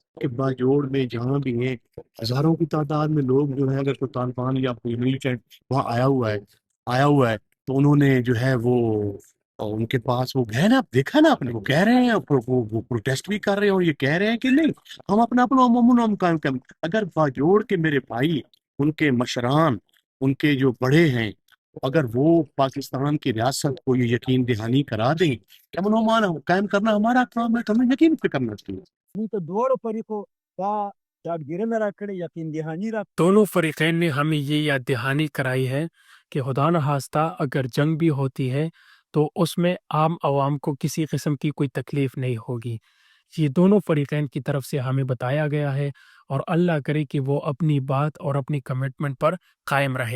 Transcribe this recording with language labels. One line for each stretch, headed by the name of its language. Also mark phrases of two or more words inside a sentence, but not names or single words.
Urdu: کے باجوڑ میں جہاں بھی ہے ہزاروں کی تعداد میں لوگ جو ہے اگر کوئی طالبان یا کوئی ملیٹنٹ وہاں آیا ہوا ہے تو انہوں نے جو ہے وہ ان کے پاس وہ ہے نا، دیکھا نا آپ نے، وہ کہہ رہے ہیں وہ پروٹیسٹ بھی کر رہے ہیں اور یہ کہہ رہے ہیں کہ نہیں ہم اپنا اپنا امن قائم کریں. اگر باجوڑ کے میرے بھائی ان کے مشران ان کے جو بڑے ہیں اگر وہ پاکستان کی ریاست کو یہ یقین دہانی کرا دیں کہ امن امان قائم کرنا ہمارا کام ہے تو ہمیں یقین پہ کرنا چاہیے.
Pashto: موږ ته دواړو فریقو دا یادګیرنه راکړې یقین دهاني را
Urdu: دونوں فریقین نے ہمیں یہ یاد دہانی کرائی ہے کہ خدا نخواستہ اگر جنگ بھی ہوتی ہے تو اس میں عام عوام کو کسی قسم کی کوئی تکلیف نہیں ہوگی۔ یہ دونوں فریقین کی طرف سے ہمیں بتایا گیا ہے اور اللہ کرے کہ وہ اپنی بات اور اپنی کمٹمنٹ پر قائم رہے۔